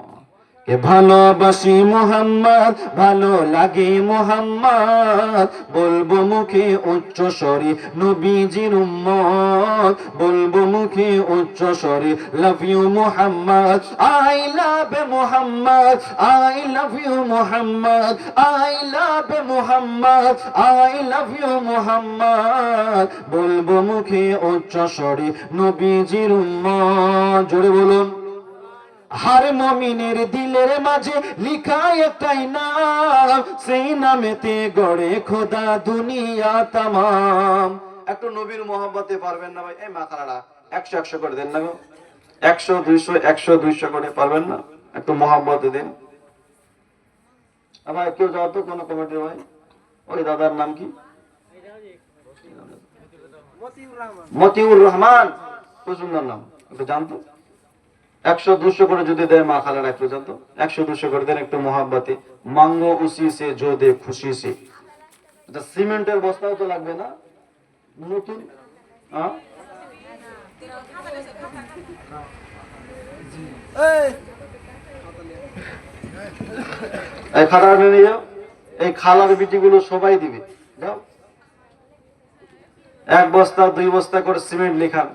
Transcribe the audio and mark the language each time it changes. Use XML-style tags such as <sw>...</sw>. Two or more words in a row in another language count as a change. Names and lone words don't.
<bn>কে ভালোবাসি মোহাম্মদ, ভালো লাগে মোহাম্মদ, বলবো মুখে উচ্চ স্বরে নবীজির উম্মত, বলবো মুখে উচ্চ স্বরে</bn> <en>love you</en> <bn>মোহাম্মদ,</bn> <en>I love</en> <bn>মোহাম্মদ,</bn> <en>I love you</en> <bn>মোহাম্মদ,</bn> <en>I love</en> <bn>মোহাম্মদ,</bn> <en>I love you</en> <bn>মোহাম্মদ, বলবো মুখে উচ্চ স্বরে নবীজির উম্মত। জোরে বলুন। হর মুমিনের দিলের মাঝে লিখা একটাই নাম, সেই নামেতে গড়ে খোদা দুনিয়া তমাম। একটু নবীর মহব্বতে পারবেন না ভাই? এই মাথাটা 100 করে দেন না গো, 100 200 করে পারবেন না? একটু মহব্বতে দেন। ভাই কেউ যাও তো কোন কমিটির ভাই, ওই দাদার নাম কি? মতিউর রহমান, খুব সুন্দর নাম, একটু জানতো। 100 200 করে যদি দেয় মা খালারা, একটু জানতো 100 200 করে দেন একটু মোহাব্বতে।</bn> <hi>मांगो उसी से जो दे खुशी से।</hi> <bn>এটা সিমেন্টের বস্তাও তো লাগবে না নতুন? এই খাতা নিয়ে যাও, এই খালার বিটিগুলো সবাই দিবে, যাও 1 বস্তা 2 বস্তা করে সিমেন্ট লিখান।</bn>